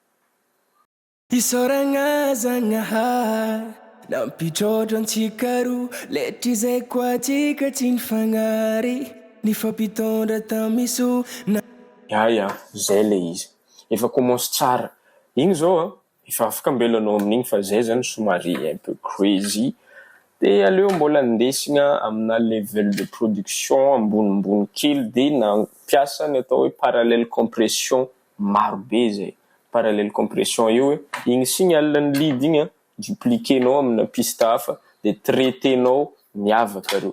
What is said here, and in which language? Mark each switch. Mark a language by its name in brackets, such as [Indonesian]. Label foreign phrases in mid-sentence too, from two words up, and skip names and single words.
[Malagasy] Isoragna Zagnahary nampitrôtra antsika roa letrizay koatsika tsy nifagnary nifampitondra tamiso ya zay le izy efa commence tsara igny zao efa afaka ambelanao amin'igny fa zay zany somary [French] un peu [Malagasy] crazy. De aleo mbola andesigna amina level [French] de production [Malagasy] ambonimbony kely de nampiasa ny atao hoe [French] parallèle compression [Malagasy] maro be zay. [French] Parallèle compression [Malagasy] io igny signal-ny lead igny dupliquenao amina piste hafa de traitenao miavaka reo.